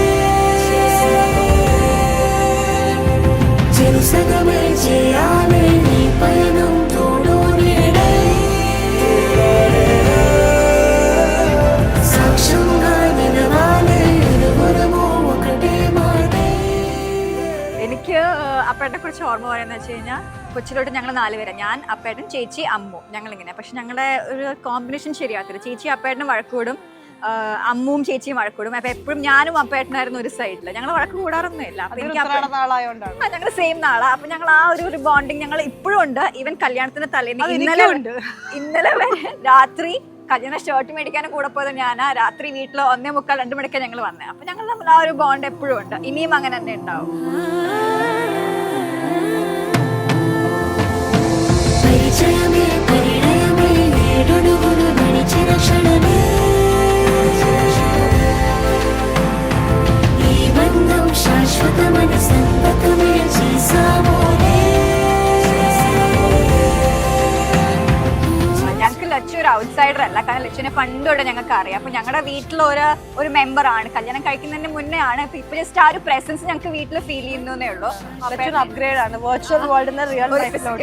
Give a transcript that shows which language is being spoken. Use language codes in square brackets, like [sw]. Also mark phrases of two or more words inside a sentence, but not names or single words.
[te] చెరుసగమే చేయాలి నీ పయనం తోడు నీడై సాక్ష్యంగా నిలవాలి ఇరువురము ఒకటే మాటే. [ml] എനിക്ക് അപ്പേട്ടനെ കുറിച്ച് ഓർമ്മ പറയുന്നത് വെച്ച് കഴിഞ്ഞാൽ കൊച്ചിലോട്ട് ഞങ്ങൾ 4 പേരാണ്. ഞാൻ, അപ്പേട്ടൻ, ചേച്ചി, അമ്മു, ഞങ്ങളിങ്ങനെ. പക്ഷെ ഞങ്ങളുടെ ഒരു കോമ്പിനേഷൻ ശരിയാത്തില്ല. ചേച്ചി അപ്പേട്ടനും വഴക്കൂടും, അമ്മുവും ചേച്ചിയും വഴക്കൂടും. അപ്പൊ എപ്പോഴും ഞാനും അപ്പേട്ടനായിരുന്നു ഒരു സൈഡിൽ. ഞങ്ങൾ വഴക്ക് കൂടാറൊന്നുമില്ല. ഞങ്ങൾ സെയിം നാളാ. അപ്പൊ ഞങ്ങൾ ആ ഒരു ബോണ്ടിങ് ഞങ്ങൾ ഇപ്പോഴും ഉണ്ട്. ഈവൻ കല്യാണത്തിന് തലേന്ന് ഇന്നലെ വരെ രാത്രി കല്യാണ ഷർട്ട് മേടിക്കാനും കൂടെ പോയത് ഞാനാ. രാത്രി വീട്ടിൽ 1:45, 2 മണിക്കാണ് ഞങ്ങൾ വന്നത്. അപ്പൊ ഞങ്ങൾ തമ്മിൽ ആ ഒരു ബോണ്ട് എപ്പോഴും ഉണ്ട്. ഇനിയും അങ്ങനെ തന്നെ ഉണ്ടാവും. [te] శాశ్వతమైన సంతకమే చేసామోనే. [ml] ഞങ്ങൾക്ക് ലച്ചു ഒരു ഔട്ട്സൈഡർ അല്ല. കാരണം ലച്ചുവിനെ പണ്ടോടെ ഞങ്ങൾക്ക് അറിയാം. അപ്പൊ ഞങ്ങളുടെ വീട്ടിലൊരു മെമ്പർ ആണ്. കല്യാണം കഴിക്കുന്നതിന് മുന്നേ ആണ്. ഇപ്പൊ ജസ്റ്റ് ആ ഒരു പ്രസൻസ് ഞങ്ങൾക്ക് വീട്ടിൽ ഫീൽ ചെയ്യുന്നേ ഉള്ളൂ. അപ്ഗ്രേഡ് ആണ്. [en] virtual world's real life